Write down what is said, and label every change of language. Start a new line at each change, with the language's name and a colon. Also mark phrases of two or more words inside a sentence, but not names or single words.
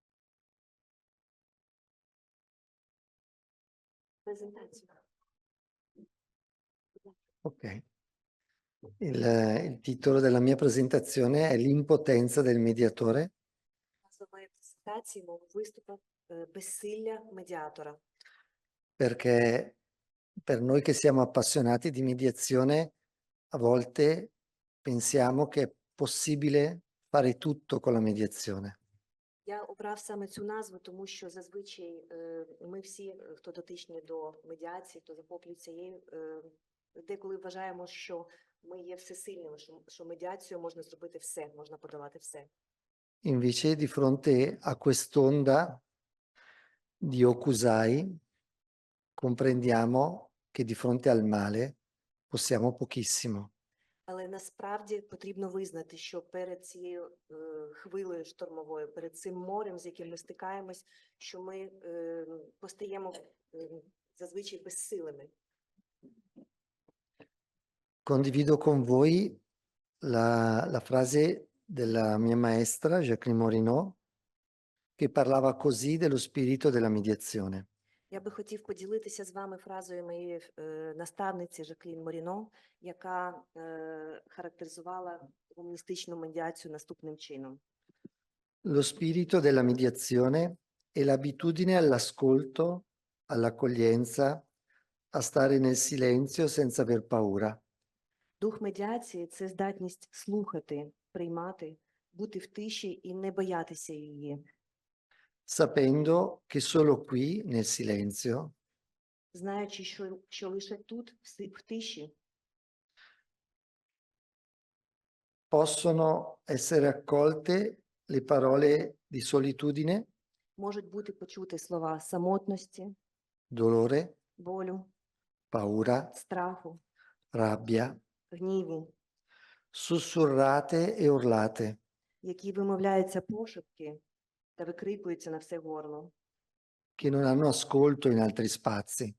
Ukrainian: Презентацію. Ok.
Italian: Il titolo della mia presentazione è L'impotenza del mediatore. Perché per noi che siamo appassionati di mediazione, a volte pensiamo che è possibile fare tutto con la mediazione.
Ukrainian: Я обрав саме цю назву, тому що зазвичай ми всі, хто дотичні до медіації, хто захоплюється її, деколи вважаємо, що ми є всесильними, що медіацією можна зробити все, можна подолати все.
Italian: Invece di fronte a quest'onda di okusai comprendiamo che di fronte al male possiamo pochissimo.
Ukrainian: Але насправді потрібно визнати, що перед цією хвилею штормовою, перед цим морем, з яким ми стикаємось, що ми постаємо зазвичай безсилими.
Italian: Condivido con voi la frase della mia maestra, Jacqueline Morinot, che parlava così dello spirito della mediazione.
Ukrainian: Я би хотів поділитися з вами фразою моєї наставниці Жаклін Моріно, яка характеризувала гуманістичну медіацію наступним чином.
Italian: Lo spirito della mediazione è l'abitudine all'ascolto, all'accoglienza, a stare nel silenzio senza aver paura.
Ukrainian: Дух медіації – це здатність слухати, приймати, бути в тиші і не боятися її.
Italian: Sapendo che solo qui, nel silenzio,
Ukrainian: Знаючи, що лише тут, в тиші,
Italian: possono essere accolte le parole di solitudine,
Ukrainian: можуть бути почути слова самотності,
Italian: dolore,
Ukrainian: болю,
Italian: paura,
Ukrainian: страху,
Italian: rabbia,
Ukrainian: гніву,
Italian: sussurrate e urlate,
Ukrainian: які вимовляються пошепки та викрикуються на все горло.
Italian: che non hanno ascolto in altri spazi.